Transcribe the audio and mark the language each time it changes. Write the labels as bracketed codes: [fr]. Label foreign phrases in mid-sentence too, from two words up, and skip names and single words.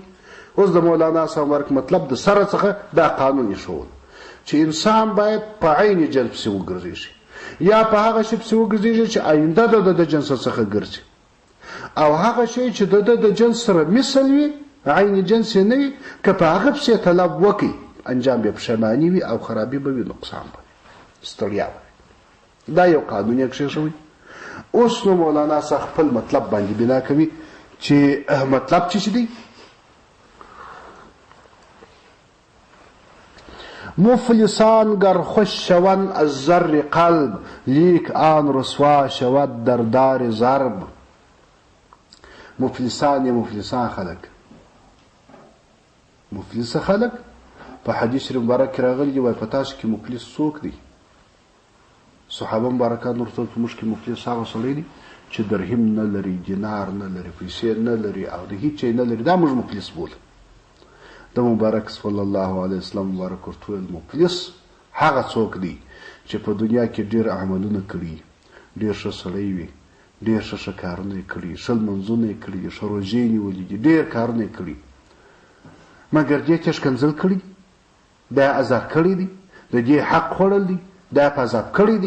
[ps] اوس د مولانا صاحب ورک مطلب د سره څخه دا قانون یې ښوول چې انسان باید په عین جنس پسې وګرځېږي یا په هغه شي پسې وګرځېږي چې آینده د جنس څخه ګرځي، او هغه شی چې د جنس سره مثل وي عین جنس یې نه وي که په هغه پسې طلب وکړي انجام به پښیماني وي او خرابي به وي، نقصان به وي. ستړیا وایي. دا یو قانون یې کښېښوی. اوس نو مولانا صاحب خپل مطلب باندې بنا کوي چې مطلب چې دی [fa] مفلسان گر خوش شوند از زر قلب لیک آن رسوا شود در دار ضرب. [ps] مفلسان یا مفلسان خلق، مفلس خلق په حدیث شریف مبارک کې راغلی دی، وایي په تاسو کې مفلس څوک دی؟ صحابه مبارکان ورته په موږ کې مفلس هغه سړی دی چې درهم نه لري، دینار نه لري، پیسې نه لري او د هیڅ شی نه لري، دا موږ مفلس بولو. د مبارک [ar] صلی الله علیه وسلم [ps] مبارک ورته ویل مفلس هغه څوک دی چې په دنیا کې ډېر عملونه کړي، ډېر ښه سړی وي، ډېر ښه کارونه یې کړي، ښه لمونځونه یې کړي دي، ښه روژې نیولي دي، ډېر کارونه یې کړي، مګر دې ته ښکنځل کړي دي، دا یې ازار کړي دي، د دې حق خوړل دي، دا یې په عذاب کړي دي.